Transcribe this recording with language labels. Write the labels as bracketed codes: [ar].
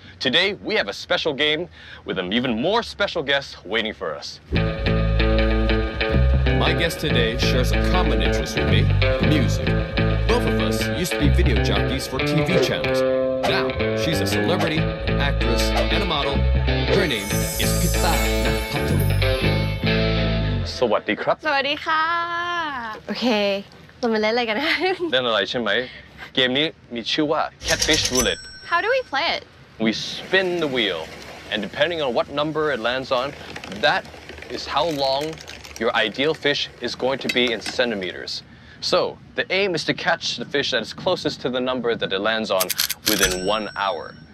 [en] Today, we have a special game with an even more special guest waiting for us. My guest today shares a common interest with me, music. Both of us used to be video jockeys for TV channels. Now, she's a celebrity, an actress, and a model. Her name is Pita Napatu. [th] สวัสดีครับ สวัสดีค่ะ โอเคเรามาเล่นอะไรกันนะ เล่นอะไรใช่ไหม เกมนี้มีชื่อว่า Catfish Roulette. [en] How do we play it? We spin the wheel, and depending on what number it lands on, that is how long your ideal fish is going to be in centimeters. So, the aim is to catch the fish that is closest to the number that it lands on within 1 hour.